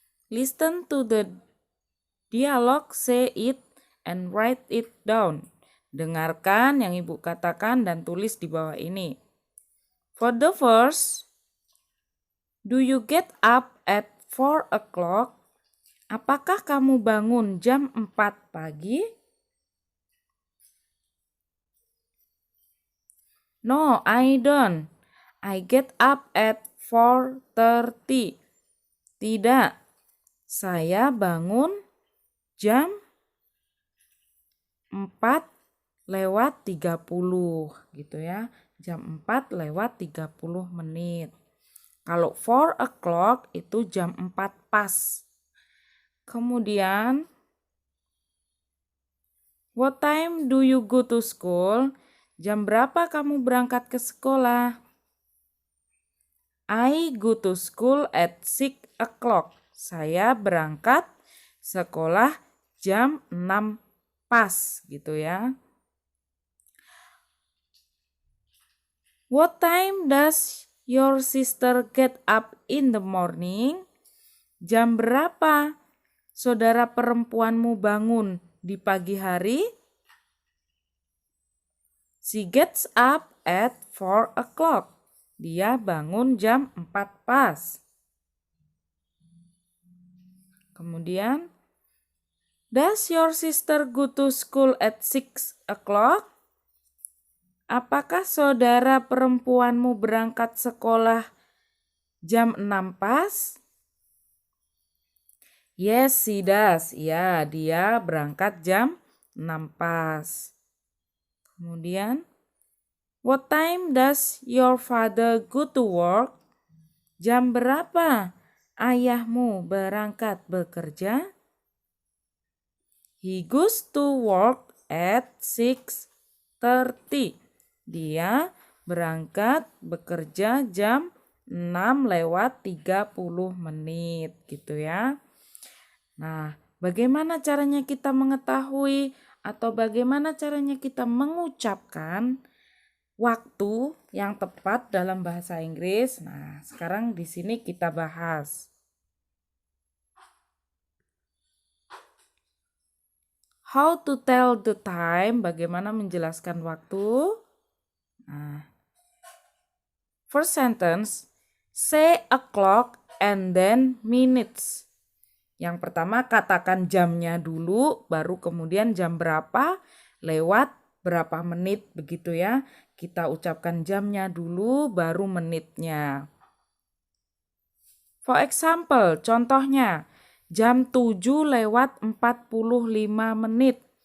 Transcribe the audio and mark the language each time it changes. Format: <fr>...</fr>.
<en>Listen to the dialogue, say it, and write it down.</en> <id>Dengarkan yang Ibu katakan dan tulis di bawah ini.</id> <en>For the first, do you get up at 4 o'clock?</en> <id>Apakah kamu bangun jam 4 pagi?</id> <en>No, I don't. I get up at 4:30.</en> <id>Tidak, saya bangun jam 4:30 gitu ya. Jam 4:30 menit. Kalau 4 o'clock itu jam 4 pas.</id> <en>Kemudian, what time do you go to school?</en> <id>Jam berapa kamu berangkat ke sekolah?</id> <en>I go to school at 6 o'clock.</en> <id>Saya berangkat sekolah jam 6 pas gitu ya.</id> <en>What time does your sister get up in the morning?</en> <id>Jam berapa saudara perempuanmu bangun di pagi hari?</id> <en>She gets up at 4 o'clock.</en> <id>Dia bangun jam 4 pas.</id> <en>Kemudian, does your sister go to school at 6 o'clock?</en> <id>Apakah saudara perempuanmu berangkat sekolah jam 6 pas?</id> <en>Yes, she does.</en> <id>Ya, dia berangkat jam 6 pas.</id> <en>Kemudian, what time does your father go to work?</en> <id>Jam berapa ayahmu berangkat bekerja?</id> <en>He goes to work at 6:30.</en> <id>Dia berangkat bekerja jam 6:30 gitu ya. Nah, bagaimana caranya kita mengetahui atau bagaimana caranya kita mengucapkan waktu yang tepat dalam bahasa Inggris? Nah, sekarang di sini kita bahas.</id> <en>How to tell the time,</en> <id>bagaimana menjelaskan waktu?</id> <en>Nah, first sentence, say o'clock and then minutes.</en> <id>Yang pertama katakan jamnya dulu, baru kemudian jam berapa, lewat berapa menit begitu ya. Kita ucapkan jamnya dulu, baru menitnya.</id> <en>For example,</en> <id>contohnya, jam 7:45.</id>